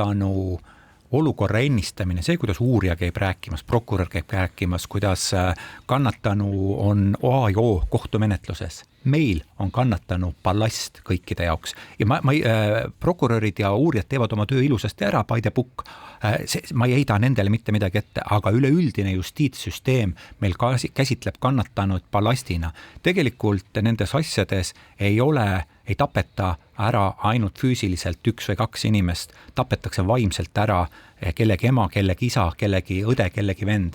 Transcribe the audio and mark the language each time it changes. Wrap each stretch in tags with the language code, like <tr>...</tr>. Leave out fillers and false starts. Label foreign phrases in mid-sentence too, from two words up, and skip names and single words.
<et>Kannatanu olukorra ennistamine, see, kuidas uurija käib rääkimas, prokurör käib rääkimas, kuidas kannatanu on A ja O kohtumenetluses. Meil on kannatanu ballast kõikide jaoks ja prokurörid ja uurijad teevad oma töö ilusasti ära,</et> <en>by the book.</en> <et>Ma ei heida nendele mitte midagi ette, aga üleüldine justiitssüsteem meil käsitleb kannatanud ballastina. Tegelikult nendes asjades ei tapeta ära ainult füüsiliselt 1 või 2 inimest, tapetakse vaimselt ära kellegi ema, kellegi isa, kellegi õde, kellegi vend.</et>